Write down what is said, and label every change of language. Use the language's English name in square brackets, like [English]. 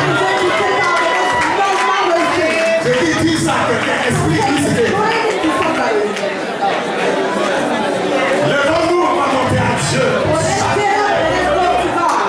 [English] is going to take out the marvelous things. [French] Je dis ça à quelqu'un, explique-lui ce que. [English] Explain it to somebody. [French] Levons-nous, on va monter à Dieu. [English] So let's get up and let's go to God.